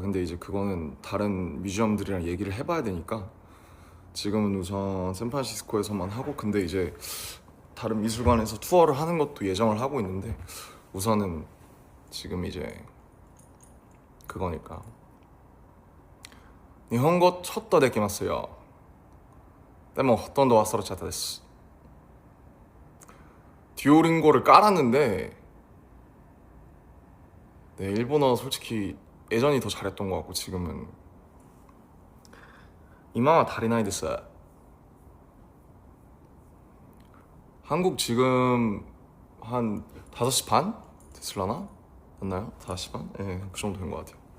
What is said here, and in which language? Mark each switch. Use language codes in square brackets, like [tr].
[ko] 근데 이제 그거는 다른 뮤지엄들이랑 얘기를 해봐야 되니까 지금은 우선 샌프란시스코에서만 하고 근데 이제 다른 미술관에서 투어를 하는 것도 예정을 하고 있는데 우선은 지금 이제 그거니까. [ja] 日本語ちょっとできますよ。でもほとんど忘れちゃったです。 [ko] 듀오링고를 깔았는데 네, 일본어 솔직히 예전이 더 잘했던 것 같고 지금은 이마와 다리나이 됐어요. 한국 지금 한 5시 반? 됐을라나? 맞나요? 40만? 예, 그 정도 된 것 같아요.